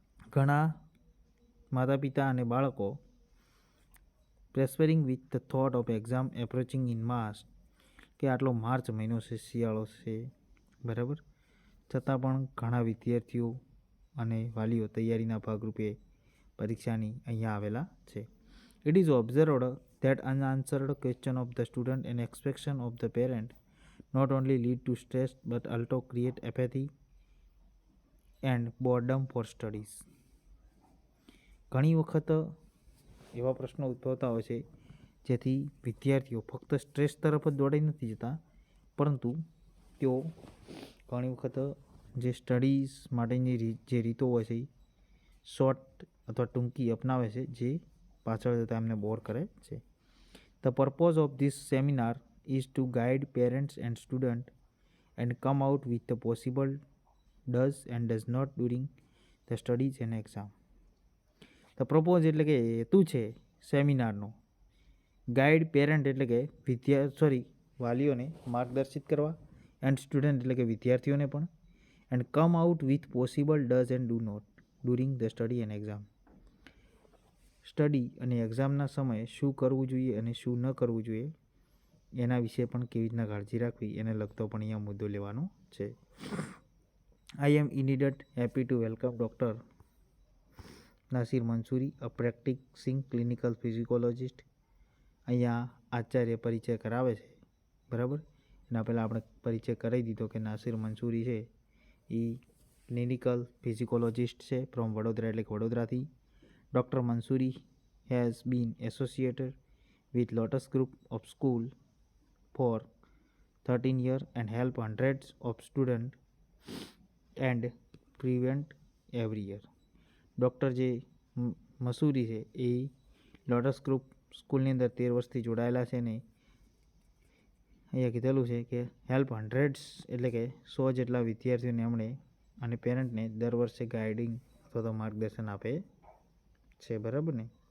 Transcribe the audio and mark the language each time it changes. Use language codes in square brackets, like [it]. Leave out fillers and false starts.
[gu] ઘણા માતા પિતા અને બાળકો [en] preparing with the thought of exam approaching in March, [gu] કે આટલો માર્ચ મહિનો છે, શિયાળો છે, બરાબર, છતાં પણ ઘણા વિદ્યાર્થીઓ અને વાલીઓ તૈયારીના ભાગરૂપે પરીક્ષાની અહીંયા આવેલા છે. [en] It is observed that unanswered question of the student and expectation of the parent not only lead to stress but also create apathy and boredom for studies. [gu] ઘણી વખત એવા પ્રશ્નો ઉદ્ભવતા હોય છે જેથી વિદ્યાર્થીઓ ફક્ત સ્ટ્રેસ તરફ જ દોડાઈ નથી જતા, પરંતુ તેઓ ઘણી વખત જે સ્ટડીઝ માટેની જે રીતો હોય છે શોર્ટ અથવા ટૂંકી અપનાવે છે, જે પાછળ જતાં એમને બોર કરે છે. [en] The purpose of this seminar is to guide parents and students and come out with the possible does and does not during the studies and exam. [gu] તો પ્રપોઝ એટલે કે હેતુ છે સેમિનારનો. [en] guide parent [gu] એટલે કે વાલીઓને માર્ગદર્શિત કરવા, [en] and student [gu] એટલે કે વિદ્યાર્થીઓને પણ, [en] And come out with possible does and do not during the study and exam. [gu] Study અને એક્ઝામના સમયે શું કરવું જોઈએ અને શું ન કરવું જોઈએ એના વિશે પણ કેવી રીતના કાળજી રાખવી એને લગતો પણ અહીંયા મુદ્દો લેવાનો છે. [en] I am indeed happy to welcome doctor Nasir Mansuri, a practicing clinical psychologist. [gu] અહીંયા આચાર્ય પરિચય કરાવે છે, બરાબર. એના પહેલાં આપણે પરિચય કરાવી દીધો કે નાસિર મંસૂરી છે એ ક્લિનિકલ ફિઝિકોલોજિસ્ટ છે [en] from Vadodara, [gu] એટલે કે વડોદરાથી. [en] Doctor Mansuri has been associated with Lotus Group of School for 13 years and help hundreds of students and prevent every year. [gu] Doctor જે મસૂરી છે એ લોટસ ગ્રુપ સ્કૂલની અંદર 13 વર્ષથી જોડાયેલા છે ને અહીંયા કીધેલું છે કે [en] help hundreds [gu] એટલે કે 100 જેટલા વિદ્યાર્થીઓને એમણે અને પેરેન્ટને દર વર્ષે ગાઈડિંગ અથવા તો માર્ગદર્શન આપે છે, બરાબર ને.